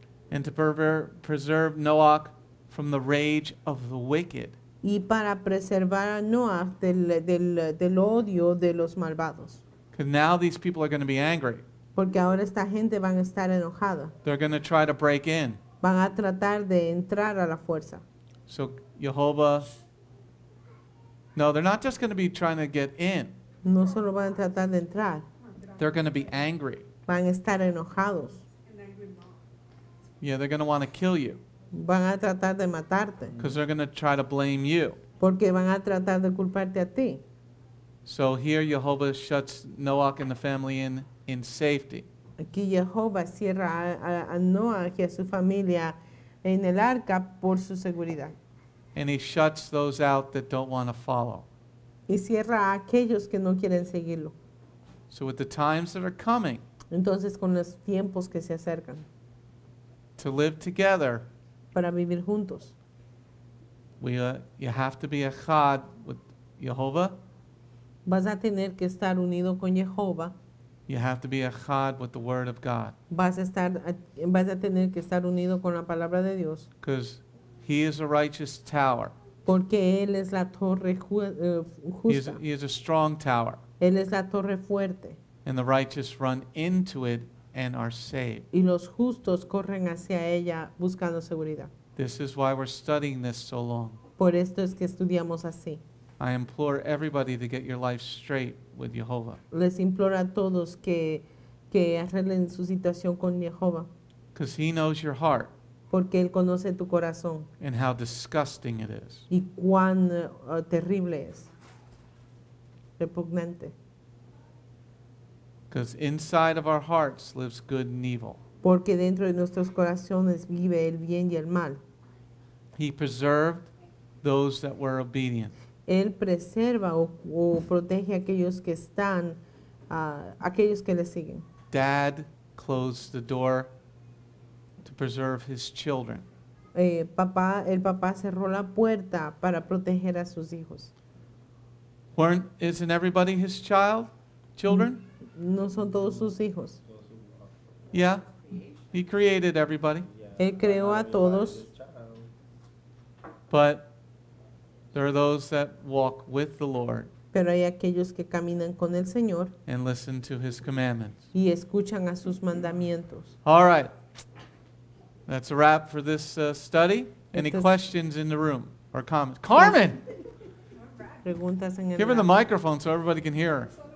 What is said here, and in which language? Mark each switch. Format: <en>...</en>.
<en>and to preserve Noach from the rage of the wicked.</en> <es>y para preservar a Noah del odio de los malvados.</es> <en>Because now these people are going to be angry.</en> <es>Porque ahora esta gente van a estar enojada.</es> <en>They're going to try to break in.</en> <es>Van a tratar de entrar a la fuerza.</es> <en>So Jehovah, no, they're not just going to be trying to get in.</en> <es>No solo van a tratar de entrar,</es> <en>They're going to be angry.</en> <es>van a estar enojados.</es> <en>Yeah, they're going to want to kill you</en> <es>Van a tratar de matarte.</es> <en>because they're going to try to blame you.</en> <es>Porque van a tratar de culparte a ti.</es> <en>So here Jehovah shuts Noach and the family in safety.</en> <es>Aquí Jehová cierra a Noah y a su familia en el arca por su seguridad.</es> <en>And he shuts those out that don't want to follow.</en> <es>Y cierra a aquellos que no quieren seguirlo.</es> <en>So with the times that are coming</en> <es>Entonces, con los tiempos que se acercan</es> <en>to live together,</en> <es>para vivir juntos,</es> <en>you have to be echad with Jehovah.</en> <es>vas a tener que estar unido con Jehová.</es> <en>You have to be echad with the Word of God.</en> <es>Vas a tener que estar unido con la palabra de Dios.</es> <en>Because he is a righteous tower.</en> <es>Porque Él es la torre justa.</es> <en>He is a strong tower.</en> <es>Él es la torre fuerte.</es> <en>And the righteous run into it and are saved.</en> <es>Y los justos corren hacia ella buscando seguridad.</es> <en>This is why we're studying this so long.</en> <es>Por esto es que estudiamos así.</es> <en>I implore everybody to get your life straight with Jehovah.</en> <es>Les imploro a todos que arreglen su situación con Jehová.</es> <en>Because he knows your heart</en> <es>Porque Él conoce tu corazón</es> <en>and how disgusting it is.</en> <es>y cuán terrible es. Repugnante.</es> <en>Because inside of our hearts lives good and evil.</en> <es>Porque dentro de nuestros corazones vive el bien y el mal.</es> <en>He preserved those that were obedient.</en> <es>Él preserva o protege a aquellos que están, aquellos que le siguen.</es> <en>Dad closed the door to preserve his children.</en> <es>El papá cerró la puerta para proteger a sus hijos.</es> <en>Isn't everybody his children?</en> <es>No son todos sus hijos.</es> <en>Yeah, he created everybody.</en> <es>Él creó a todos,</es> <en>But there are those that walk with the Lord</en> <es>pero hay aquellos que caminan con el Señor</es> <en>and listen to his commandments.</en> <es>y escuchan a sus mandamientos.</es> <en>All right. That's a wrap for this study. Any</en> <es>Este es-</es> <en>questions in the room or comments? Carmen!</en> <es>Preguntas en el</es> <en>Give her the rap. microphone so everybody can hear her.</en>